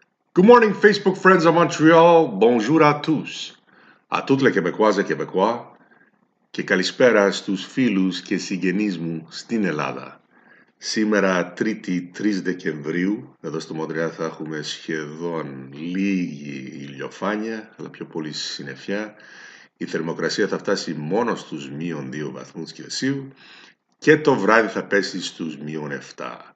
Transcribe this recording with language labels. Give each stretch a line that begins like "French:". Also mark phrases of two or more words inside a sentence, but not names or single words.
English: Good morning, Facebook friends of Montreal.
French: Bonjour à tous. A toutes les Québécoises et Québécois.
Greek: Και καλησπέρα στους φίλους και συγγενείς στην Ελλάδα. Σήμερα, Τρίτη 3 Δεκεμβρίου, εδώ στο Μοντρεάλ θα έχουμε σχεδόν λίγη ηλιοφάνεια, αλλά πιο πολύ συννεφιά. Η θερμοκρασία θα φτάσει μόνο στους μείον 2 βαθμούς Κελσίου και το βράδυ θα πέσει στους μείον 7.